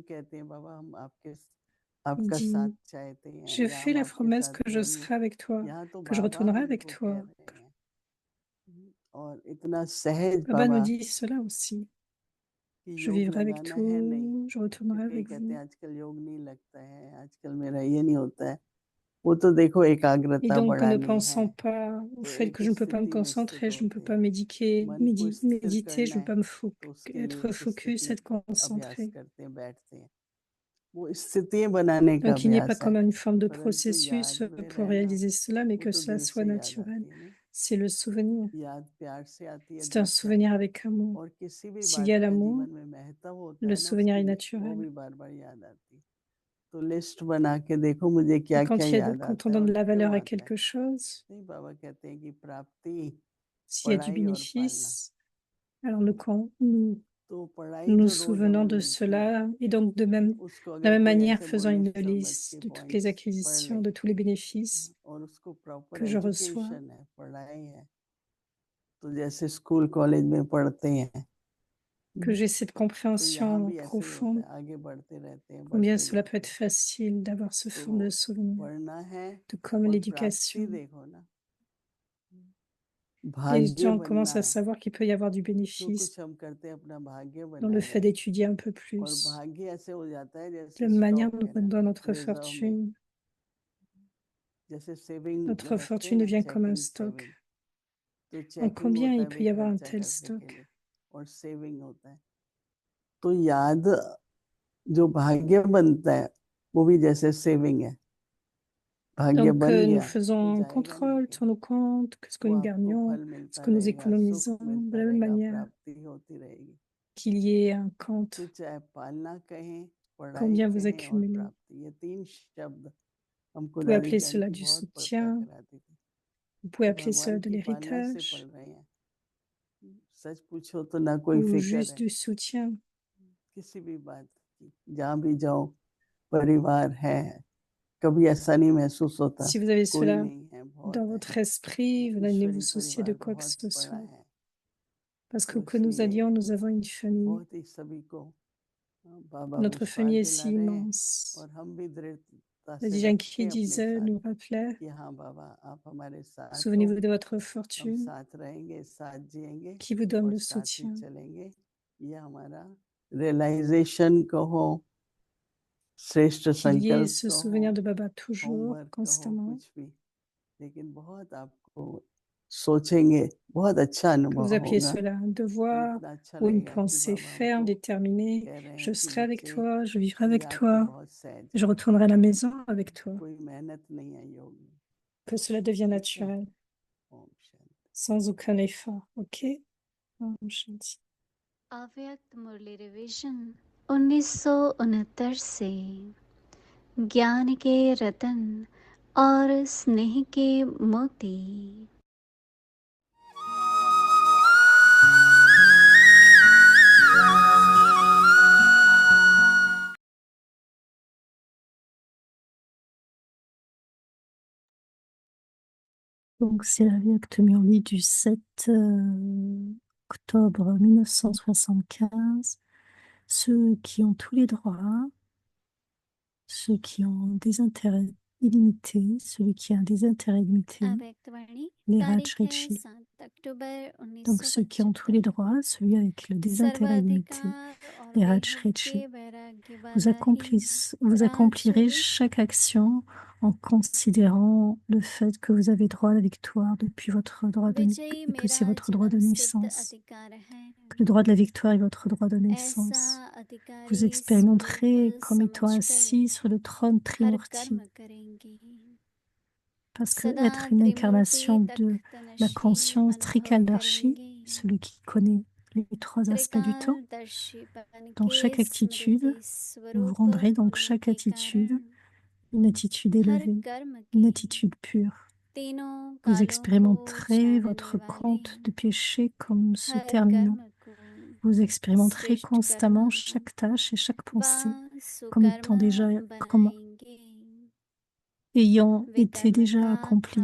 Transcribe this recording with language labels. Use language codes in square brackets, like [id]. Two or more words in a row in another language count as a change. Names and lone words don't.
[fr] Il dit, je fais la promesse que je serai avec toi, que je retournerai avec toi. Baba nous dit cela aussi. Je vivrai avec tout, je retournerai avec vous. [hi] वो तो देखो [fr] Et [hi] एकाग्रता [fr] donc, en ne [hi] बढ़ानी है। [fr] pensant pas au [hi] तो [fr] fait [hi] एक [fr] que je ne peux pas me [hi] स्थिति में स्थित [fr] concentrer, je ne peux [hi] होते [fr] pas [hi] हैं। मन को स्थिर [fr] méditer, je [hi] करना [fr] ne peux pas [hi] है तो उसके लिए [fr] être [hi] एक [fr] focus, [hi] स्थिति [fr] être [hi] अभ्यास [fr] concentré. [hi] करते हैं, बैठते हैं, वो स्थितियां बनाने का [fr] Donc, il n'y ait pas [hi] अभ्यास है। [fr] comme une forme de [hi] परंतु [fr] processus [hi] याद में [fr] pour [hi] रहना [fr] réaliser cela, mais [hi] वो [fr] que [hi] तो [fr] cela [hi] दिल [fr] soit [hi] से याद [fr] naturel. [hi] आती है ना। [fr] C'est le souvenir. [hi] याद प्यार से आती है, [fr] C'est un [hi] दिल से आती [fr] souvenir [hi] है। [fr] avec amour. [hi] और किसी भी [fr] S'il [hi] बात [fr] y a [hi] का [fr] l'amour, [hi] जीवन में महत्व होता [fr] le [hi] है ना, [fr] souvenir est [hi] उसकी वो [fr] naturel. [hi] भी बार बार याद आती है। तो लिस्ट बना के देखो मुझे [fr] Et [hi] क्या क्या याद [fr] quand on [hi] आता है [fr] donne [hi] और [fr] de la [hi] क्यों [fr] valeur à [hi] आता है। [fr] quelque chose, [hi] नहीं, बाबा कहते हैं कि प्राप्ति, [fr] s'il y a du [hi] पढ़ाई और पालना। [fr] bénéfice, alors nous [hi] तो पढ़ाई [fr] nous [hi] जो रोज [fr] souvenons [hi] हमें [fr] de [hi] मिलती है, [fr] cela, et donc de [hi] उसको [fr] la [hi] अगर [fr] même [hi] कोई [fr] manière, [hi] ऐसे [fr] faisant [hi] बोले [fr] une [hi] समझ के [fr] liste de toutes les [hi] पॉइंट्स पढ़ [fr] acquisitions, [hi] ले, [fr] de tous les bénéfices [hi] और उसको प्रॉपर [fr] que je reçois, [hi] एजुकेशन है, पढ़ाई है, तो जैसे [en] school college [hi] में पढ़ते हैं, [fr] que j'ai cette [hi] तो यहाँ [fr] compréhension [hi] भी ऐसे ही होता [fr] profonde, [hi] है, आगे बढ़ते रहते हैं, [fr] combien [hi] बढ़ते [fr] cela peut [hi] जाते [fr] être [hi] हैं। [fr] facile d'avoir ce forme de [hi] तो [fr] souvenir, [hi] पढ़ना है [fr] de comme [hi] और [fr] l'éducation. [hi] प्राप्ति देखो ना, [fr] Les [hi] भाग्य [fr] gens [hi] बनना [fr] commencent à [hi] है। [fr] savoir qu'il peut y avoir du [hi] जो [fr] bénéfice [hi] कुछ हम करते हैं अपना भाग्य [fr] dans le [hi] बनाया [fr] fait [hi] जाता है, [fr] d'étudier un peu [hi] और [fr] plus. [hi] भाग्य ऐसे हो जाता है [fr] De [hi] जैसे [fr] la même manière, [hi] स्टॉक [fr] nous [hi] है ना, [fr] dans notre [hi] रिजर्व में, [fr] fortune. [hi] जैसे सेविंग [fr] Notre [hi] रखते हैं [fr] fortune [hi] ना, [fr] devient comme un [hi] चेकिंग [fr] stock. [hi] सेविंग, तो [fr] Donc, [hi] चेकिंग [fr] combien [hi] होता [fr] il [hi] है [fr] peut [hi] भाई [fr] y avoir un [hi] खर्चा [fr] tel [hi] करने के [fr] stock? [hi] लिए, और सेविंग होता है। तो याद जो भाग्य बनता है वो भी जैसे सेविंग है, भाग्य [fr] Donc, [hi] बन [fr] nous [hi] गया तो [fr] faisons un [hi] जाएगा नहीं [fr] contrôle [hi] कहीं, [fr] sur nos comptes, ce que [hi] वो [fr] nous [hi] आपको [fr] gagnons, [hi] फल [fr] ce [hi] मिलता [fr] que nous [hi] रहेगा, सुख [fr] économisons, de [hi] मिलता [fr] la même [hi] रहेगा, [fr] manière [hi] प्राप्ति होती रहेगी। [fr] qu'il y ait un compte, [hi] तो चाहे पालना कहें, पढ़ाई [fr] combien vous [hi] कहें और [fr] accumulez. [hi] प्राप्ति, ये तीन शब्द हमको [fr] Vous pouvez [hi] दादी [fr] appeler [hi] जान [fr] cela [hi] की [fr] du [hi] बहुत पढ़ता [fr] soutien, [hi] कराती थी [fr] vous pouvez [hi] कि [fr] appeler cela [hi] भगवान [fr] de [hi] की पालना से पढ़ [fr] l'héritage, [hi] रहे हैं। सच पूछो तो ना कोई [fr] ou [hi] फिक्र [fr] juste [hi] है [fr] du soutien. [hi] किसी भी बात की, जहाँ भी जाओ परिवार है, कभी ऐसा नहीं महसूस होता [fr] Si vous avez [hi] कोई [fr] cela [hi] नहीं है, बहुत [fr] dans [hi] है। [fr] votre esprit, vous n'allez vous [hi] ईश्वरी [fr] soucier de [hi] परिवार [fr] quoi que [hi] बहुत [fr] ce [hi] बड़ा [fr] soit. [hi] है, [fr] Parce [hi] तो [fr] que nous [hi] इसलिए [fr] allions, nous avons une famille. [hi] बहुत ही सभी को बाबा [fr] Notre [hi] विश्वास [fr] famille est si [hi] दिला रहे हैं, [fr] immense. [hi] और हम भी दृढ़ता [fr] La [hi] से [fr] Dijan [hi] रखते [fr] qui [hi] हैं अपने [fr] disait, [hi] साथ [fr] nous rappelait, [hi] कि हाँ बाबा आप हमारे साथ हो, [fr] souvenez-vous de votre [hi] हम [fr] fortune [hi] साथ रहेंगे, साथ जिएंगे [fr] qui vous donne [hi] और [fr] le [hi] साथ ही [fr] soutien. [hi] चलेंगे। ये हमारा रियलाइजेशन कहो, श्रेष्ठ [fr] Qu'il y ait [hi] संकल्प [fr] ce [hi] कहो, [fr] souvenir de Baba toujours, [hi] होमवर्क कहो, [fr] constamment. [hi] कुछ भी, लेकिन बहुत आपको सोचेंगे बहुत अच्छा [fr] Que [hi] अनुभव [fr] vous appuyez [hi] होगा, [fr] cela un [hi] और [fr] devoir [hi] इतना अच्छा [fr] ou une [hi] लगेगा कि [fr] pensée [hi] बाबा [fr] ferme, [hi] हमको [fr] déterminée. [hi] कह रहे [fr] Je [hi] हैं कि [fr] serai avec [hi] बच्चे [fr] toi, je vivrai [hi] ये [fr] avec [hi] आपके [fr] toi, [hi] बहुत सहज [fr] je [hi] है, [fr] retournerai à la maison avec toi. [hi] कोई मेहनत नहीं है योग में, [fr] Que cela devienne [hi] ठीक है। [fr] naturel, [hi] ओम शांति। [fr] sans aucun effort. [hi] Ok? ओम शांति. अव्यक्त मुरली रिवीजन 1969 से ज्ञान के रतन और स्नेह के मोती। [fr] Donc, c'est la Vyakta Murli du 7 octobre 1975. Ceux qui ont tous les droits, ceux qui ont des intérêts illimités, celui qui a des intérêts limités, [hi] अव्यक्तवाणी [fr] les [hi] तारीख है [fr] Rajrishi. [hi] 7 अक्टूबर [fr] Donc, ceux qui ont tous [hi] 1975। [fr] les droits, celui avec le désintérêt illimité, [hi] सर्वाधिकार और [fr] les [hi] बेहद [fr] Rajrishi. [hi] के वैराग्य [fr] Vous, [hi] वाला ही [fr] vous accomplirez [hi] राजऋषि [fr] chaque action en considérant le fait que vous avez droit à la victoire depuis votre droit de, [hi] विजयी [fr] et que c'est [hi] मेरा [fr] votre droit de [hi] जन्म सिद्ध [fr] naissance. [hi] अधिकार है। [fr] Que le droit de la victoire est votre droit de [hi] ऐसा [fr] naissance. Vous [hi] अधिकारी [fr] expérimenterez [hi] स्वरूप [fr] comme étant [hi] समझकर [fr] assis sur le trône [hi] हर [fr] trimurti. [hi] कर्म करेंगे। [fr] Parce que [hi] सदा [fr] être une [hi] त्रिमूर्ति [fr] incarnation de la [hi] तख्तनशी [fr] conscience [hi] अनुभव [fr] Trikaldarshi, [hi] करेंगे। [fr] celui qui connaît les trois aspects du temps, [hi] त्रिकालदर्शी बन [fr] dans [hi] के [fr] chaque attitude, [hi] स्मृति [fr] vous vous [hi] स्वरूप [fr] rendrez donc [hi] होने [fr] chaque [hi] के [fr] attitude, [hi] कारण [fr] une attitude [hi] हर [fr] élevée, [hi] कर्म [fr] une [hi] के [fr] attitude pure. [hi] तीनों [fr] Vous [hi] कालों को [fr] expérimenterez [hi] जानने [fr] votre [hi] वाले [fr] compte de péché comme se [hi] हर [fr] terminant. [hi] कर्म को [fr] Vous expérimenterez [hi] श्रेष्ठ [fr] constamment [hi] कर्म [fr] chaque tâche et chaque pensée [hi] व [fr] comme [hi] सुकर्म [fr] étant déjà, comme [hi] बनाएंगे। [fr] ayant été [hi] विकर्म [fr] déjà [hi] का [fr] accompli.